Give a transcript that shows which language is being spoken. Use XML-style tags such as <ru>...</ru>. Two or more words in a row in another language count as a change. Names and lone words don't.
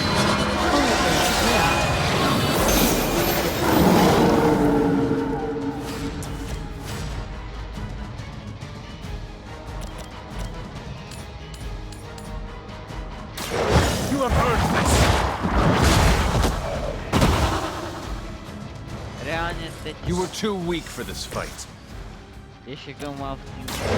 <en>Only things You have earned this!</en> <cs>Reálně teď</cs> <en>You were too weak for this fight.</en> <cs>ještě kdo má v týmu.</cs>